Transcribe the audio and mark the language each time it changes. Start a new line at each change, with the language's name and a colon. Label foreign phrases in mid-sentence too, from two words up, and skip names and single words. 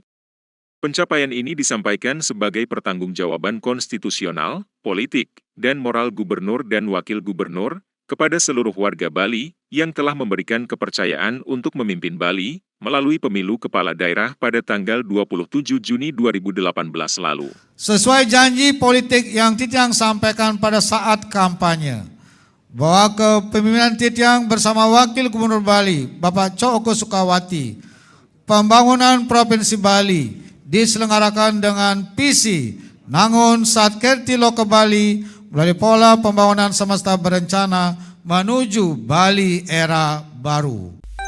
Indonesian: Pencapaian ini disampaikan sebagai pertanggungjawaban konstitusional, politik, dan moral gubernur dan wakil gubernur kepada seluruh warga Bali yang telah memberikan kepercayaan untuk memimpin Bali melalui pemilu kepala daerah pada tanggal 27 Juni 2018 lalu. Sesuai janji politik yang Titiang sampaikan pada saat kampanye, bahwa kepemimpinan Titiang bersama Wakil Gubernur Bali, Bapak Cok Oka Sukawati, pembangunan Provinsi Bali diselenggarakan dengan visi Nangun Satkerti Loka Bali melalui pola pembangunan semesta berencana menuju Bali era baru.